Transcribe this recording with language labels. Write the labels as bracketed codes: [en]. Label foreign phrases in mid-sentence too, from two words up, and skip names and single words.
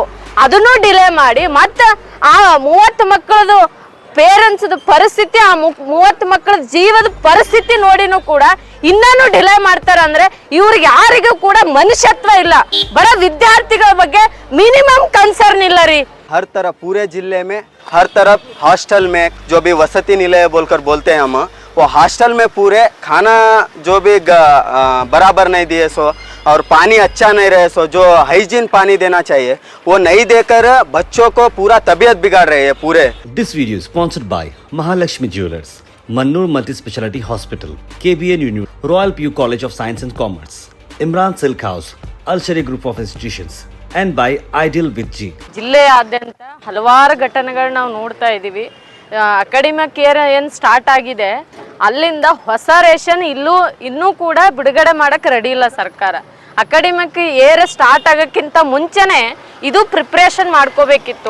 [kn] ಅದನ್ನು ಡಿಲೇ ಮಾಡಿ ಮತ್ತೆ ಆ 30 ಮಕ್ಕಳದು ಪೇರೆಂಟ್ಸ್ ಪರಿಸ್ಥಿತಿ, ಆ 30 ಮಕ್ಕಳ ಜೀವದ ಪರಿಸ್ಥಿತಿ ನೋಡಿನೂ ಕೂಡ ಇನ್ನೂ ಡಿಲೇ ಮಾಡ್ತಾರ ಅಂದ್ರೆ ಇವ್ರಿಗೆ ಯಾರಿಗೂ ಕೂಡ ಮನುಷ್ಯತ್ವ ಇಲ್ಲ. ಬಡ ವಿದ್ಯಾರ್ಥಿಗಳ ಬಗ್ಗೆ [en] minimum concern [kn] ಇಲ್ಲ ರೀ. [hi] हर तरफ पूरे जिले में हर तरफ हॉस्टल में जो भी [kn] ವಸತಿ ನಿಲಯ [hi] बोलकर बोलते हैं हम, वो हॉस्टल में पूरे खाना जो भी बराबर नहीं दिए सो और पानी अच्छा नहीं रहे सो, जो हाइजीन पानी देना चाहिए वो नहीं देकर बच्चों को पूरा तबीयत बिगाड़ रहे हैं पूरे। [en] This video is sponsored by Mahalakshmi Jewelers, Mannur Multi Speciality Hospital, KBN University, Royal PU College of Science and Commerce, Imran Silk House, Al Sharia Group of Institutions, and by Ideal with G. [kn] ಜಿಲ್ಲೆಯಾದ್ಯಂತ ಹಲವಾರು ಘಟನೆಗಳು ನಾವು ನೋಡ್ತಾ ಇದ್ದೀವಿ. [en] academic year [kn] ಏನು ಸ್ಟಾರ್ಟ್ ಆಗಿದೆ, ಅಲ್ಲಿಂದ ಹೊಸ ರೇಷನ್ ಇನ್ನೂ ಕೂಡ ಬಿಡುಗಡೆ ಮಾಡಕ್ಕೆ ರೆಡಿ ಇಲ್ಲ ಸರ್ಕಾರ. [en] academic year start [kn] ಆಗೋಕ್ಕಿಂತ ಮುಂಚೆನೆ ಇದು ಪ್ರಿಪ್ರೇಷನ್ ಮಾಡ್ಕೋಬೇಕಿತ್ತು.